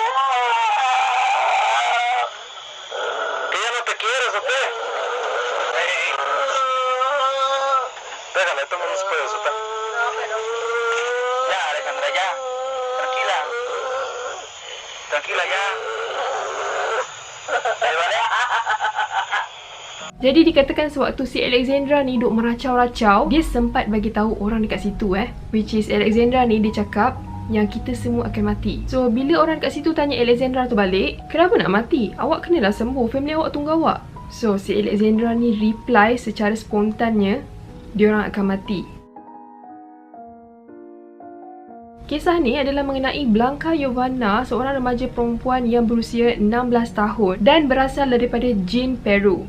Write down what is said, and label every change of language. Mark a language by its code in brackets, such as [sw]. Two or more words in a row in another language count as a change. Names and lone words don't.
[es] ¿Que ya no te quieres o qué? Déjala, toma unos pedos, ¿está? Ya, Alejandra, ya. Tranquila. Tranquila, ya. ¿Vale? [ms] Jadi dikatakan sewaktu si Alexandra ni duk meracau-racau, dia sempat bagi tahu orang dekat situ [en] which is [ms] Alexandra ni dia cakap yang kita semua akan mati. So bila orang dekat situ tanya Alexandra tu balik, kenapa nak mati? Awak kenalah sembuh, family awak tunggu awak. So si Alexandra ni reply secara spontannya, diorang akan mati. Kisah ni adalah mengenai Blanca Giovanna, seorang remaja perempuan yang berusia 16 tahun dan berasal daripada Jin, Peru.